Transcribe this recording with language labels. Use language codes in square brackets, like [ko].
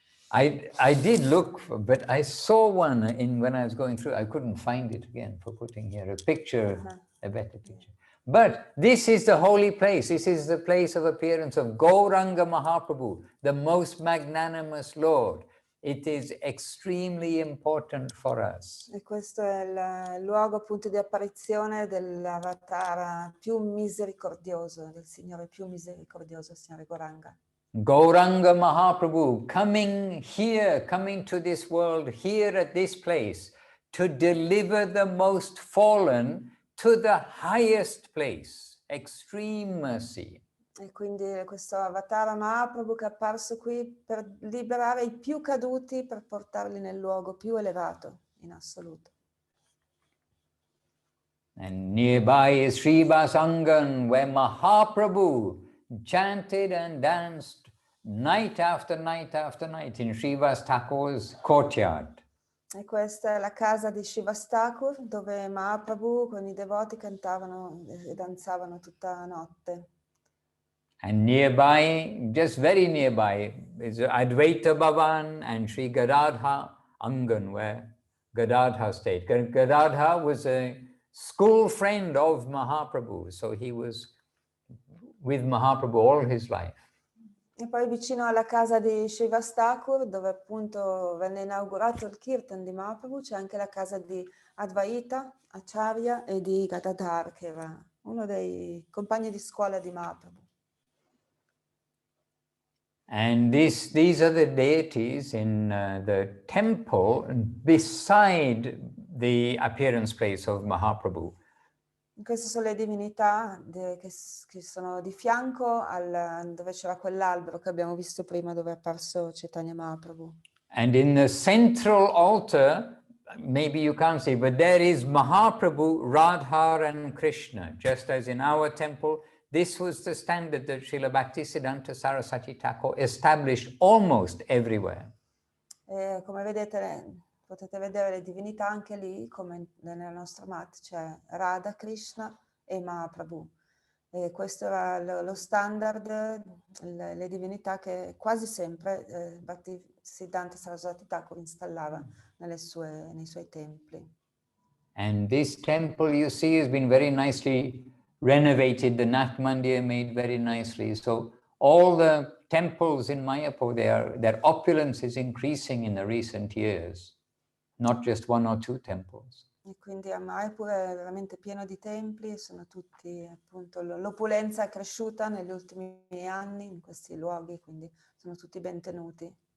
[en] I did look, but I saw one when I was going through. I couldn't find it again for putting here a picture, a better picture. But this is the holy place. This is the place of appearance of Gauranga Mahaprabhu, the most magnanimous Lord. It is extremely important for us. [it] E questo è il luogo appunto di apparizione dell'avatara più misericordioso, del Signore più misericordioso, il Signore Gauranga. [en] Gauranga Mahaprabhu coming here, coming to this world, here at this place, to deliver the most fallen to the highest place, extreme mercy. [it] E quindi questo avatara Mahaprabhu che è apparso qui per liberare i più caduti, per portarli nel luogo più elevato in assoluto. [en] And nearby is Srivas Angan, where Mahaprabhu chanted and danced night after night after night in Srivas Thakur's courtyard. [it] E questa è la casa di Shivastakur, dove Mahaprabhu con i devoti cantavano e danzavano tutta la notte. [en] And nearby, just very nearby, is Advaita Bhavan and Sri Gadadha Angan, where Gadadha stayed. Gadadha was a school friend of Mahaprabhu, so he was with Mahaprabhu all his life. [it] E poi vicino alla casa di Shivastakur, dove appunto venne inaugurato il Kirtan di Mahaprabhu, c'è anche la casa di Advaita, Acharya e di Gadadhar, che era uno dei compagni di scuola di Mahaprabhu. [en] And these are the deities in the temple beside the appearance place of Mahaprabhu. [it] Queste sono le divinità che sono di fianco dove c'era quell'albero che abbiamo visto prima, dove è apparso Chaitanya Mahaprabhu. [en] And in the central altar, maybe you can't see, but there is Mahaprabhu, Radha and Krishna, just as in our temple. This was the standard that Srila Bhaktisiddhanta Saraswati Thakur established almost everywhere. [it] Come vedete, potete vedere le divinità anche lì, come nella nostra mat, c'è Radha, Krishna e Mahaprabhu. E questo era lo standard, le divinità che quasi sempre Bhaktisiddhanta Saraswati Thakur installava nei suoi templi. [en] And this temple, you see, has been very nicely renovated, the Nath Mandir made very nicely. So all the temples in Mayapur, their opulence is increasing in the recent years, not just one or two temples. [it] E quindi a Mayapur è veramente pieno di templi, sono tutti, appunto, l'opulenza è cresciuta negli ultimi anni in questi luoghi, quindi sono tutti ben tenuti.